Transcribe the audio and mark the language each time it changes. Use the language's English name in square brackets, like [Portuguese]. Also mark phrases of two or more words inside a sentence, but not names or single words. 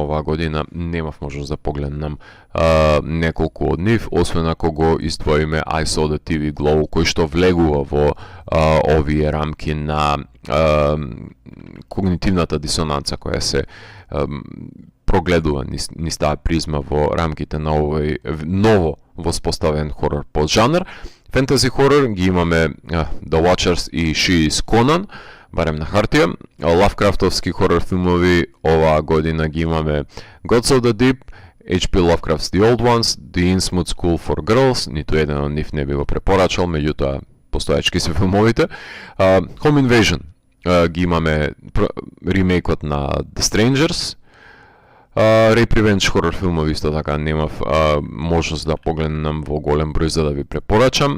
[Macedonian] Оваа година немав можност да погледнам неколку од нив, освен ако го издвоиме I Saw the TV Glow, кој што влегува во овие рамки на когнитивната дисонанца која се прогледува низ таа призма во рамките на овој ново воспоставен хорор поджанр. Фентези хорор ги имаме The Watchers и She is Conan, барем на хартија. Лавкрафтовски хорор филмови оваа година ги имаме Gods of the Deep, H.P. Lovecraft's The Old Ones, The Innsmouth School for Girls, ниту еден од нив не би го препорачал, меѓутоа постоечки се филмовите. [English] Home Invasion [Macedonian] ги имаме ремейкот на The Strangers. [English] Rape Revenge [Macedonian] хорор филмови исто така немав можност да погледнам во голем број за да ви препорачам.